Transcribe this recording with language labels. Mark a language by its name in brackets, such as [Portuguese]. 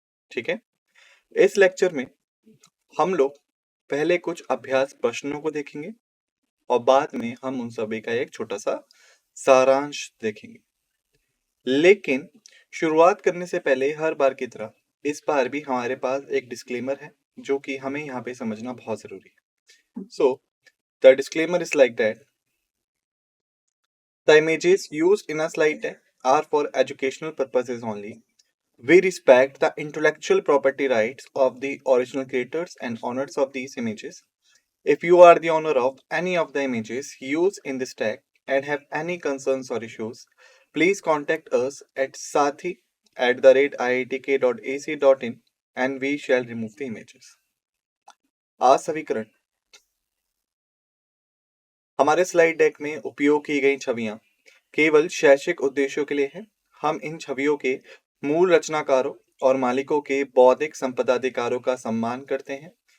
[Hindi] ठीक है, इस लेक्चर में हम लोग पहले कुछ अभ्यास प्रश्नों को देखेंगे और बाद में हम उन सभी का एक छोटा सा सारांश देखेंगे। लेकिन शुरुआत करने से पहले हर बार की तरह इस बार भी हमारे पास एक डिस्क्लेमर है जो कि हमें यहाँ पे समझना बहुत जरूरी है। [English] So the disclaimer is like that the images used in a slide deck are for educational purposes only. We respect the intellectual property rights of the original creators and owners of these images. If you are the owner of any of the images used in this deck and have any concerns or issues, please contact us at sathi@iitk.ac.in and we shall remove the images. [Hindi] आज समीकरण हमारे slide deck में उपयोग की गई छवियां केवल शैक्षिक उद्देश्यों के लिए है। हम इन छवियों के मूल रचनाकारों और मालिकों के बौद्धिक संपदा अधिकारों का सम्मान करते हैं।